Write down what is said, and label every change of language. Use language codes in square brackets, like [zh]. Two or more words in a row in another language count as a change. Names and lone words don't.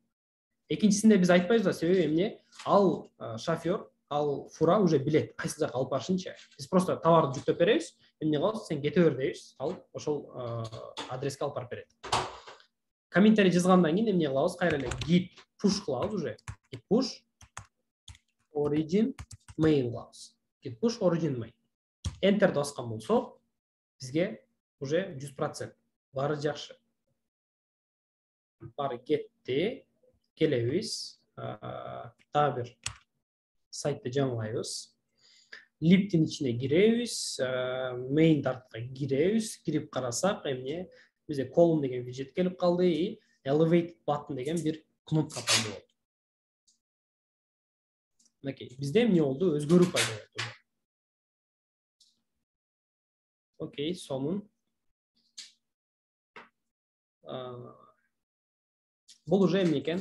[ky] Экинчисинде биз айтпайбыз да, себеби эмне? Ал шофер, ал фура уже билет кайсы жака алып барышынчы. Биз просто товарды жүктөп беребиз, эмне кылабыз? Сен кете бер дейбиз, ал ошол адреске алып барып берет. Комментарий жазгандан кийин эмне кылабыз? Кайра эле [en] git push [ky] кылабыз уже. [en] Git push origin main [ky] кылабыз. [en] Git push origin main. [ky] Enter баскан болсок, бизге уже 100% баары жакшы. Баары кетти. Келебиз. Дагы бир сайтты жаңылайбыз. Липтин ичине киребиз, main тартка киребиз, кирип карасак эмне? Бизде column деген виджет келип калды и [en] elevate button [ky] деген бир кнопка пайда болду. Окей, бизде эмне болду? Өзгөрүү пайда болду. Окей, сонун. Бул уже эмне экен?